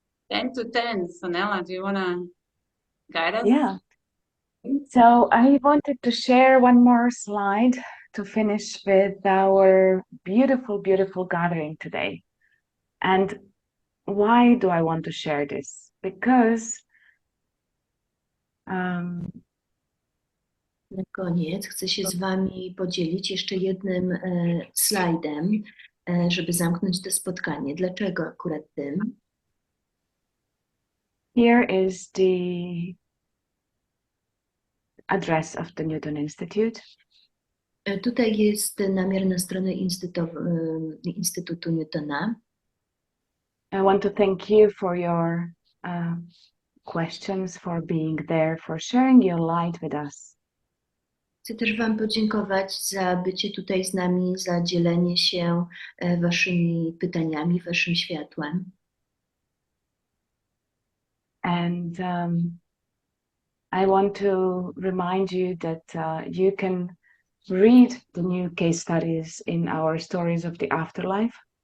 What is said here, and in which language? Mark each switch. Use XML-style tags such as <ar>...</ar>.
<en>Ten to 10, Sanela, do you want to guide us? Yeah. So I wanted to share one more slide to finish with our beautiful, beautiful gathering today. And why do I want to share this? Because</en> <pl>Na koniec chcę się z Wami podzielić jeszcze jednym slajdem, żeby zamknąć to spotkanie. Dlaczego akurat tym?</pl> <en>here is the address of the Newton Institute.</en> <pl>Tutaj jest namiar na stronę Instytutu Newtona.</pl> <en>I want to thank you for your questions, for being there, for sharing your light with us.</en> <pl>Chcę też Wam podziękować za bycie tutaj z nami, za dzielenie się Waszymi pytaniami, Waszym światłem.</pl> <en>And I want to remind you that you can read the new case studies in our Stories of the Afterlife.</en>